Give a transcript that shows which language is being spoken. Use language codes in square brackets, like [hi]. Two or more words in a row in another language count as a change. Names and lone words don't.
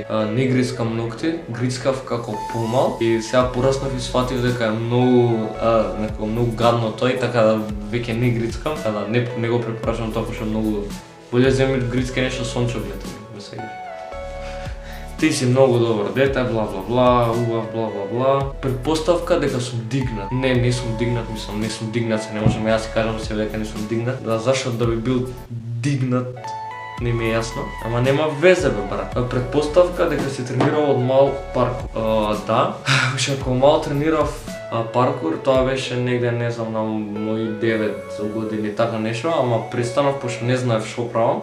[mk] Не грицкам ногти, грицкав како помал и сега пораснав и сватив дека е многу гадно тоа и така да веќе не грицкам, така да не го препорачувам тоа пошто многу боле земи грицке нешто сончоглед, ме сегаш. Ти си многу добро дете, бла бла бла, убав бла бла бла. Предпоставка дека сум дигнат. Не сум дигнат, мислам, не сум дигнат, се не можам јас си кажам себе дека не сум дигнат. Да, зашто да би бил дигнат, не ми е јасно. Ама нема везе бе брат. Предпоставка дека си тренирал од мал паркур. Да, уште ако мал тренирав паркур, тоа беше негде, не знам, на мои 9 години, така нешто, ама престанав пошто не знаев што правам.